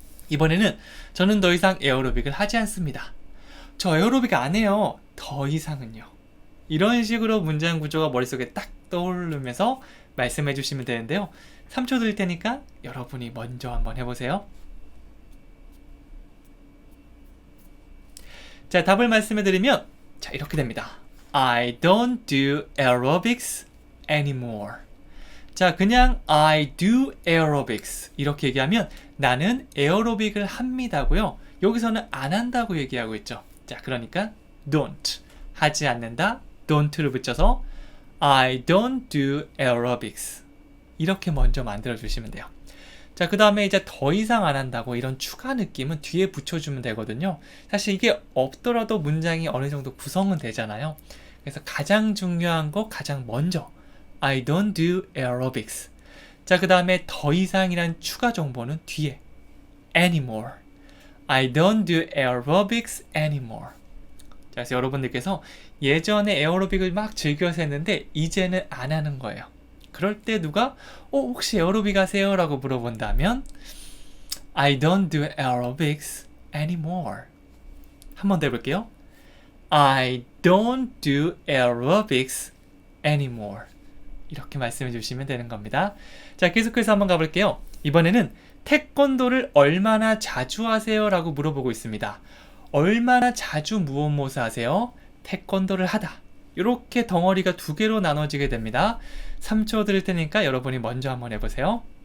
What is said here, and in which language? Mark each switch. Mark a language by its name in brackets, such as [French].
[Korean] 이번에는 저는 더 이상 에어로빅을 하지 않습니다. 저 에어로빅 안 해요. 더 이상은요. 이런 식으로 문장 구조가 머릿속에 딱 떠오르면서 말씀해 주시면 되는데요. 3초 드릴 테니까 여러분이 먼저 한번 해보세요. 자, 답을 말씀해 드리면 자, 이렇게 됩니다. [English] I don't do aerobics anymore. [Korean] 자, 그냥 [English] I do aerobics [Korean] 이렇게 얘기하면 나는 에어로빅을 합니다고요. 여기서는 안 한다고 얘기하고 있죠. 자, 그러니까 don't, 하지 않는다, don't를 붙여서 [English] I don't do aerobics [Korean] 이렇게 먼저 만들어 주시면 돼요. 자, 그 다음에 이제 더 이상 안 한다고 이런 추가 느낌은 뒤에 붙여주면 되거든요. 사실 이게 없더라도 문장이 어느 정도 구성은 되잖아요. 그래서 가장 중요한 거 가장 먼저 [English] I don't do aerobics. [Korean] 자, 그 다음에 더 이상이란 추가 정보는 뒤에 [English] anymore. I don't do aerobics anymore. [Korean] 자, 그래서 여러분들께서 예전에 에어로빅을 막 즐겨서 했는데 이제는 안 하는 거예요. 그럴 때 누가 혹시 에어로빅 하세요? 라고 물어본다면 [English] I don't do aerobics anymore. [Korean] 한 번 더 해볼게요. [English] I don't do aerobics anymore. [Korean] 이렇게 말씀해 주시면 되는 겁니다. 자, 계속해서 한번 가볼게요. 이번에는 태권도를 얼마나 자주 하세요? 라고 물어보고 있습니다. 얼마나 자주 무엇 하세요? 태권도를 하다. 이렇게 덩어리가 두 개로 나눠지게 됩니다. 3초 드릴 테니까 여러분이 먼저 한번 해보세요.